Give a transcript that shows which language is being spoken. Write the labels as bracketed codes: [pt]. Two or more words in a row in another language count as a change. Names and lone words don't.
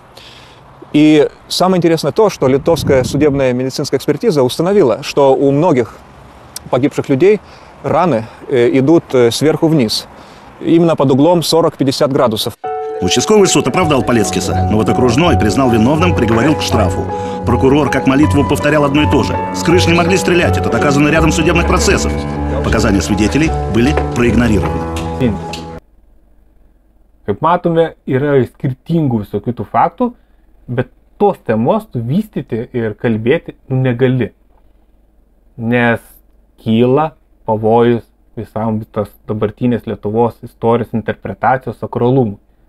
[ru] И самое интересное то, что литовская судебная медицинская экспертиза установила, что у многих погибших людей раны идут сверху вниз, именно под углом 40-50 градусов. Участковый суд оправдал Палецкиса, но вот окружной признал виновным, приговорил к штрафу. Прокурор как молитву повторял одно и то же. С крыш не могли стрелять, это доказано рядом судебных процессов. Показания свидетелей были проигнорированы. [lt] Kaip matome, yra skirtingų visokių tų faktų, bet tos temos tu vystyti ir kalbėti negali. Nes kyla pavojus visam tas dabartinės Lietuvos istorijos interpretacijos sakralumui.